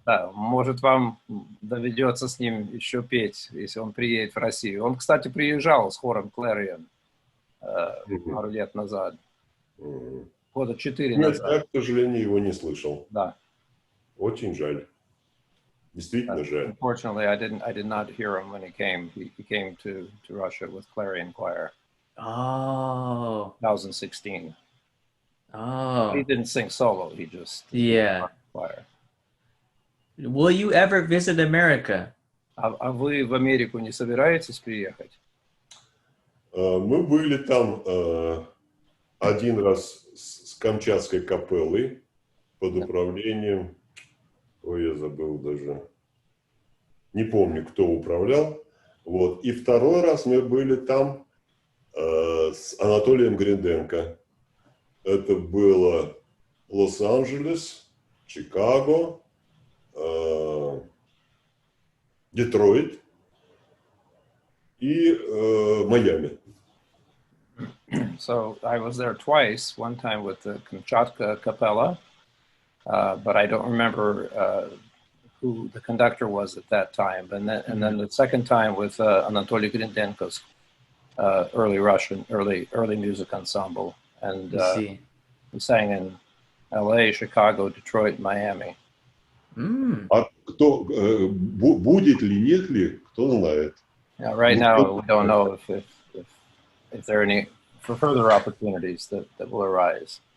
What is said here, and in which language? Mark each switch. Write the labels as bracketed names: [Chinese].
[Russian] Да, может, вам доведется с ним еще петь, если он приедет в Россию. Он, кстати, приезжал с хором Clarion пару лет назад. Года 4 назад. Я, к сожалению, его не слышал. Да. Очень жаль. Действительно жаль. [English] Unfortunately, I did not hear him when he came. He came to Russia with Clarion Choir. Oh. 2016. Oh. He didn't sing solo. He just choir. Will you ever visit America? [Russian] А вы в Америку не собираетесь приехать? Мы были там один раз с Камчатской капеллой под управлением, я забыл даже, не помню, кто управлял. Вот. И второй раз мы были там с Анатолием Гриденко. Это было Лос-Анджелес, Чикаго, Детройт и Майами. [English] So I was there twice, one time with the Kamchatka Capella, but I don't remember who the conductor was at that time. And then the second time with Anatoly Grindenko's early music ensemble. And we sang in LA, Chicago, Detroit, Miami. [Russian] А кто, будет ли, нет ли, кто знает. [English] Right now, we don't know if there are any for further opportunities that will arise.